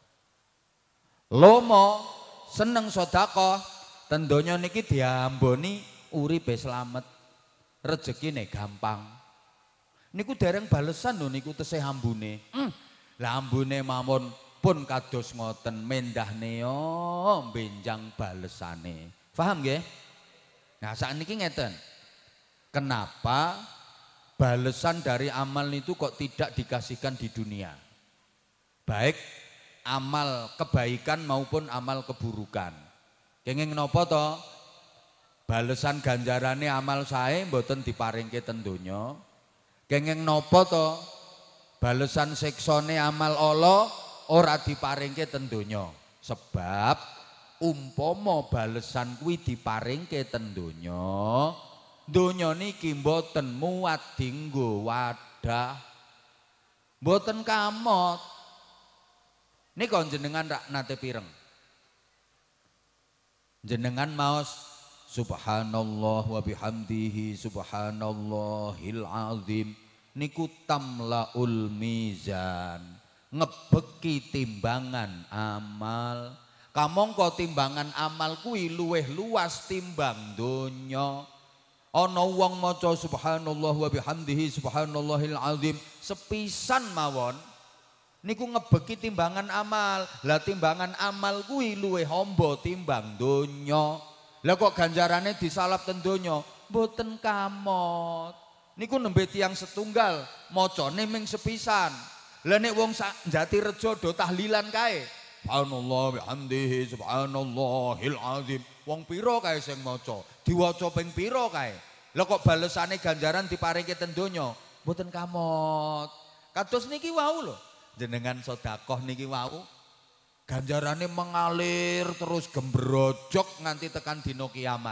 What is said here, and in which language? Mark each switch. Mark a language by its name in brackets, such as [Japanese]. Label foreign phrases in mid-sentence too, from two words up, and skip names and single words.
[Javanese] Lomo seneng sedekah, ten donya niki diamboni uripe slamet, rezekine gampang. Niku dereng balesan lho niku tesih ambune. Lah ambune mawon pun kados ngoten mendahne yo benjang balesane. Paham nggih? Nah, sakniki ngeten. [Indonesian] Kenapa balesan dari amal itu kok tidak dikasihkan di dunia? Baik amal kebaikan maupun amal keburukan. [Javanese] Kenging napa to? Balesan ganjarane amal sae mboten diparingke ten donya. Kenging napa to? Balesan siksane amal Allah ora diparingke ten donya. Sebab umpama balesan kuwi diparingke ten donya, donya niki mboten muat dinggo wadah. Mboten kamot. Nika jenengan rak nate pireng. Jenengan maos [Arabic] سبحان الله وبحمده سبحان الله العظيم [Javanese] niku [Arabic] تملأ الميزان, [Javanese] ngebeki timbangan amal. Kamangka timbangan amal kuwi luweh luas timbang donya. Ana wong maca [Arabic] سبحان الله وبحمده سبحان الله العظيم [Javanese] sepisan mawon Niku ngebeki timbangan amal. Lah timbangan amal kuwi luwih hamba timbang donya. Lah kok ganjarane disalap ten donya? Mboten kamot. Niku nembe tiyang setunggal macane ming sepisan. Lah nek wong Jatirejo do tahlilan kae. [Arabic] سبحان الله بحمده سبحان الله العظيم. [Javanese] Wong pira kae sing maca? Diwaca ping pira kae? Lah kok balesane ganjaran diparingke ten donya? Mboten kamot. Kados niki wau lho. Jenengan sedekah niki wau ganjarane mengalir terus gembrojok nganti tekan dina kiamat.